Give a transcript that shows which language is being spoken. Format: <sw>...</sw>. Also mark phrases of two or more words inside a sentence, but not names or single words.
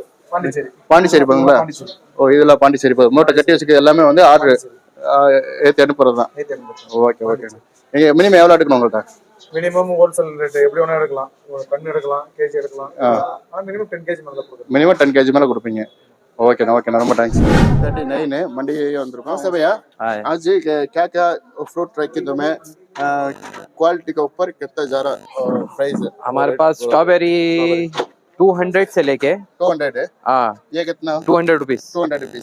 <ta>பாண்டிச்சேரி போகுங்களா? ஓ இதுல பாண்டிச்சேரி போகுது. மூட்டை கட்டி வச்சுக்க எல்லாமே வந்து ஆர்டர் ஏற்றி அனுப்புறது தான்.</ta> <en>okay okay.</en> <ta>நீங்க மினிமம் எவ்வளவு எடுக்கணும் உங்கள்கிட்ட? மினிமம் ஹோல்சேல் ரேட் எப்படி வேணா எடுக்கலாம். கண்ணு எடுக்கலாம், கேஜி எடுக்கலாம். மினிமம் 10 கேஜி மேல கொடுப்போம். மினிமம் 10 கேஜி மேல கொடுப்பீங்க.</ta> <en>okay okay</en> <ta>ரொம்ப தேங்க்ஸ்.</ta> <hi>39 मंडी वंदिरुकों सब भैया आज क्या क्या फ्रूट रखे तो मैं क्वालिटी के ऊपर कितना जा रहा प्राइस है? हमारे पास स्ट्रॉबेरी 200 से लेके 200 है। हाँ ये कितना? 200 रुपीज। 200 रुपीज।</hi>